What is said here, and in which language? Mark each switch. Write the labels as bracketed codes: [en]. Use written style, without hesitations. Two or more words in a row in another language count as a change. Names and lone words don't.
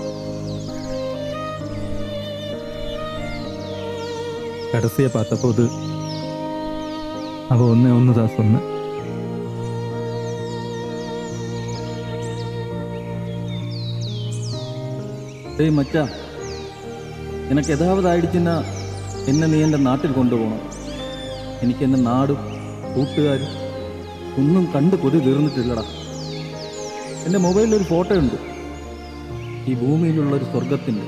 [ta] கடைசியை பார்த்தபோது அவ ஒன்று தான் சொன்னேன். டேய் மச்சான், எனக்கு ஏதாவது ஆயிடுச்சுன்னா என்ன [ml] നീ എൻ്റെ നാട്ടിൽ കൊണ്ടുപോകണം. എനിക്ക് എൻ്റെ നാടും കൂട്ടുകാരും ഒന്നും കണ്ട് കൊതി തീർന്നിട്ടില്ലടാ. എൻ്റെ മൊബൈലിലൊരു ഫോട്ടോ ഉണ്ട്, ഈ ഭൂമിയിലുള്ളൊരു സ്വർഗത്തിൻ്റെ.